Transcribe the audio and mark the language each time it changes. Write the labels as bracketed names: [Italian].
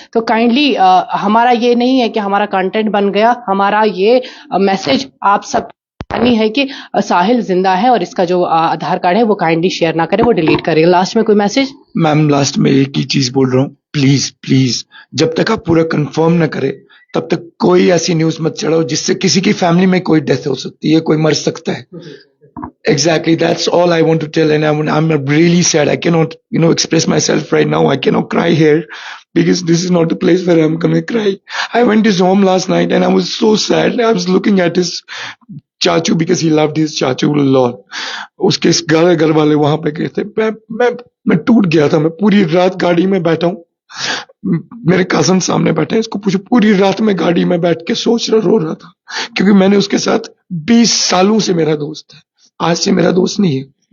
[Hindi] तो काइंडली हमारा ये नहीं है कि हमारा कंटेंट बन गया, हमारा ये मैसेज आप सब नहीं है कि साहिल जिंदा है और इसका जो आधार कार्ड है वो काइंडली शेयर ना करे, वो डिलीट करे। लास्ट में कोई मैसेज? मैम लास्ट में एक ही चीज बोल रहा हूँ, प्लीज प्लीज जब तक आप पूरा कंफर्म ना करें तब तक कोई ऐसी न्यूज मत चढ़ाओ जिससे किसी की फैमिली में कोई डेथ हो सकती है, कोई मर सकता है। [English] Exactly, that's all I want to tell, and I'm really sad. I cannot, express myself right now. I cannot cry here because this is not the place where I'm gonna cry. I went to his home last night and I was so sad. I was looking at his चाचू because he loved his चाचू a lot. [Hindi] उसके घर वाले वहां पे गए थे। मैं टूट गया था। मैं पूरी रात गाड़ी में बैठा हूँ, मेरे कजन सामने बैठे हैं, इसको पूछो, पूरी रात में गाड़ी में बैठ के रो रहा था, क्योंकि मैंने उसके साथ 20 सालों से मेरा दोस्त है, आज से मेरा दोस्त नहीं है।